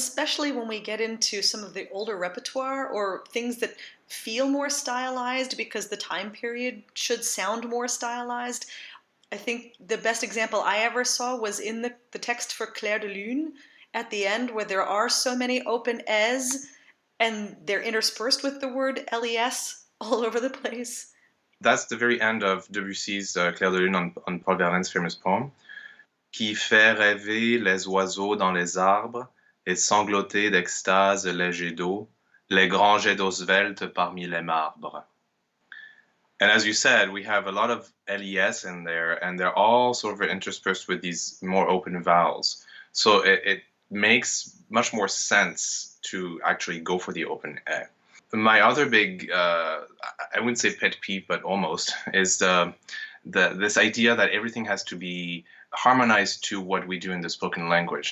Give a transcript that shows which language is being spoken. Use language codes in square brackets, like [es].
[en] especially when we get into some of the older repertoire or things that feel more stylized because the time period should sound more stylized. I think the best example I ever saw was in the text for Clair de Lune at the end, where there are so many open es and they're interspersed with the word les all over the place. That's the very end of Debussy's Clair de Lune on Paul Verlaine's famous poem, [fr] qui fait rêver les oiseaux dans les arbres et sangloter d'extase les jets d'eau, les grands jets d'eau sveltes parmi les marbres. [en] And as you said, we have a lot of les in there, and they're all sort of interspersed with these more open vowels. So it makes much more sense to actually go for the open e. My other big, I wouldn't say pet peeve, but almost, is this idea that everything has to be harmonized to what we do in the spoken language.